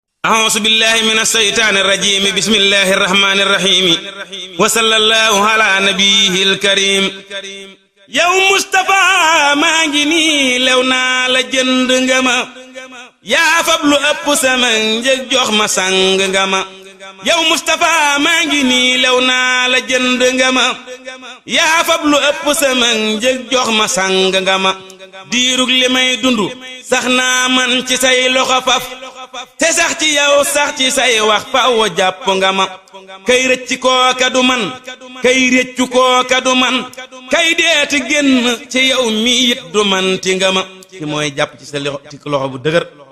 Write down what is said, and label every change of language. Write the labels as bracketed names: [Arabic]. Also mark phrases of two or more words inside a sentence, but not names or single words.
[Arabic] أعوذ بالله من الشيطان الرجيم بسم الله الرحمن الرحيم وصلى الله على نبيه الكريم [Wolof] yow Mustapha maa ngi nii lew naa la jënd nga ma yaa fab lu ëpp sama njëg jox ma sang nga ma yow Mustapha maa ngi nii lew naa la jënd nga ma yaa fab lu ëpp sama njëg jox ma sang nga ma diirug li may dundu sax naa man ci say loxo faf te sax ci yow sax ci say wax faw jàpp nga ma kay rëcc kooka du man kay rëccu kooka du man kay deeti génn ci yow mi it du man ti nga ma ki mooy jàpp ci sa loxo bu dëgër